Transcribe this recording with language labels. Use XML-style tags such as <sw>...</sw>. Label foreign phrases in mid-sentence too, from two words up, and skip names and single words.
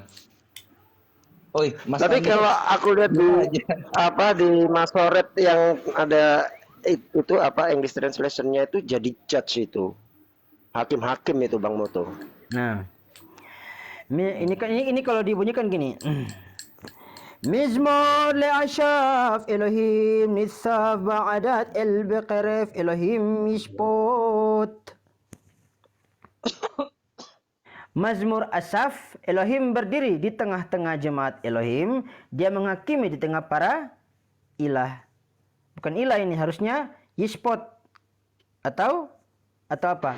<id>Oi, Mas Tapi Andi. kalau aku lihat di di Masoret yang ada itu apa</id> <en>English translation-</en> <id>nya itu jadi judge itu. Hakim-hakim itu Bang Moto. Nah, ini kalau dibunyikan gini.</id> <he>מזמור לאסף אלהים נצב בעדת אל בקרב אלהים ישפט.</he> <id>Mazmur Asaf, Elohim berdiri di tengah-tengah jemaat Elohim, dia menghakimi di tengah para ilah. Bukan ilah ini, harusnya yishpot atau apa?</id>